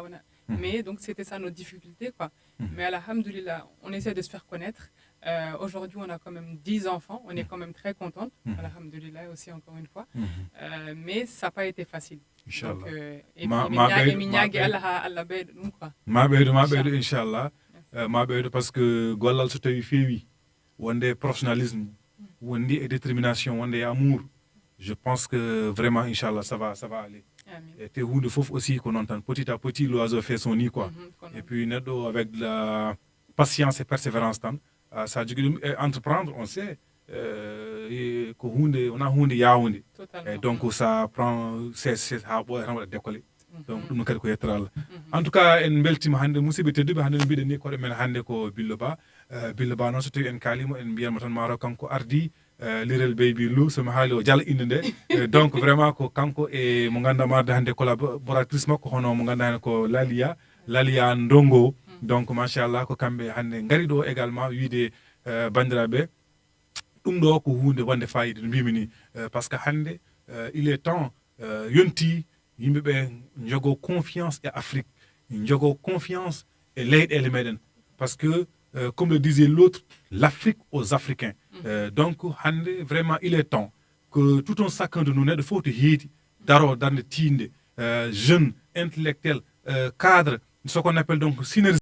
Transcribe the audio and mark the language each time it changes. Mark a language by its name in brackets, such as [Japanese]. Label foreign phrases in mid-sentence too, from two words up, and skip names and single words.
[French] Mais donc c'était ça notre difficulté, quoi. Mais alhamdoulilah, on essaie de se faire connaître. Aujourd'hui, on a quand même 10 enfants. On est quand même très contente. Alhamdoulilah aussi, encore une fois. Mais ça n'a pas été facile. Donc, Inch'Allah. Parce que [Fula] Gollal so tawi feewi wonde professionnalisme wonde détermination wonde [French] amour, je pense que vraiment Inch'Allah ça va aller. Et [Fula] te hunde fof [French] aussi qu'on entend petit à petit l'oiseau fait son nid, quoi. Et puis neɗɗo avec de la patience et persévérance ça entreprendre, on sait [Fula] ko hunde [French] on a [Fula] hunde yaawunde. [French] Et donc ça prend c'est [Fula] ha ɓoy [French] décoller. [Fula] Donc ɗum kadi ko yettara Allah. En tout cas en beltima hande musidɓe tedduɓe hande no mbiɗen ni koɗo men hande ko Billo Ba noon so tawi en kalimo en mbiyatmo tan maro kanko ardi Little Baby Lou somi haali o jala inde nde [French] donc vraiment [Fula] ko kanko e mo ganduɗa marde hande collaboratrice makko hono mo ganduɗa hen ko Lalia Ndongo. Donc machallah ko kamɓe hande ngari ɗo également wiide bandiraɓe ɗum ɗo ko hunde wonde fayida no mbimi ni [French] parce que [Fula] hande [French] il est temps [Fula] yonti yimɓeɓe jogo confiance e Afrique, jogo confiance e leyɗele meɗen, [French] parce que comme le disait l'autre, l'Afrique aux Africains. Donc hande vraiment il est temps que tout un chacun de nous [Fula] neɗɗo fof to heedi daro darde tinde [French] jeune intellectuel cadre, ce qu'on appelle donc synergie